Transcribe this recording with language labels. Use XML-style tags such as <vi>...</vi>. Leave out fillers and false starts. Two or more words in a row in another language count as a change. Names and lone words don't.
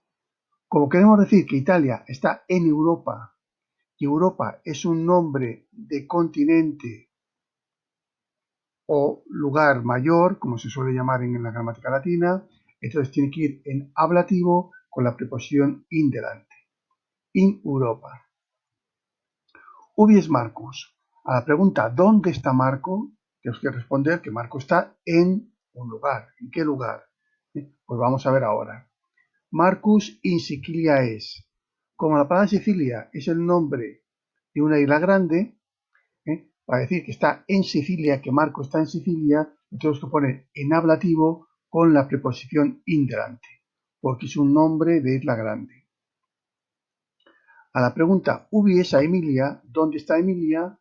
<es>Como queremos decir que Italia está en Europa y Europa es un nombre de continente o lugar mayor, como se suele llamar en la gramática latina, entonces tiene que ir en ablativo con la preposición in delante.</es> <la>In Europa. Ubi es Marcus.</la> <es>A la pregunta ¿dónde está Marco? Tenemos que responder que Marco está en un lugar. ¿En qué lugar? Pues vamos a ver ahora.</es> <la>Marcus in Sicilia es.</la> <es>Como la palabra Sicilia es el nombre de una isla grande, para decir que está en Sicilia, que Marco está en Sicilia, tenemos que poner en ablativo con la preposición in delante, porque es un nombre de isla grande. A la pregunta</es> <la>ubi es a Emilia,</la> <es>¿dónde está Emilia?</es>